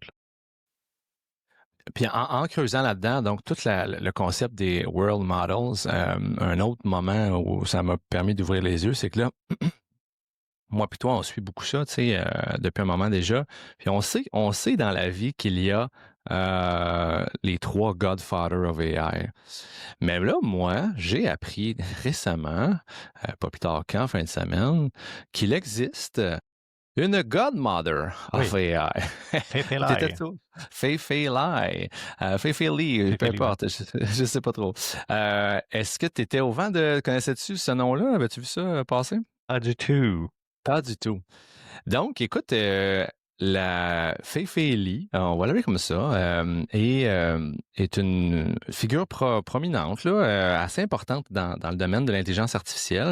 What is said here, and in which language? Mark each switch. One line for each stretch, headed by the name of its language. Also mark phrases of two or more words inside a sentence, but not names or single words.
French: Puis en creusant là-dedans, donc tout le concept des
English: world models,
French: un autre moment où ça m'a permis d'ouvrir les yeux, c'est que là, moi puis toi, on suit beaucoup ça, tu sais, depuis un moment déjà. Puis on sait dans la vie qu'il y a les 3
English: Godfather of AI.
French: Mais là, moi, j'ai appris récemment, pas plus tard qu'en fin de semaine, qu'il existe une
English: Godmother of
French: Oui, AI. Fei-Fei T'étais Lai. tout. Fei-Fei Lai. Fei-Fei Li, peu Fei-Fei Li, ouais. importe, je sais pas trop. Est-ce que tu étais au vent de... Connaissais-tu ce nom-là? Avais-tu vu ça passer? Pas du tout. Pas du tout. Donc, écoute, la Fei-Fei Li, on va l'appeler comme ça, est une figure prominente, là, assez importante dans le domaine de l'intelligence artificielle.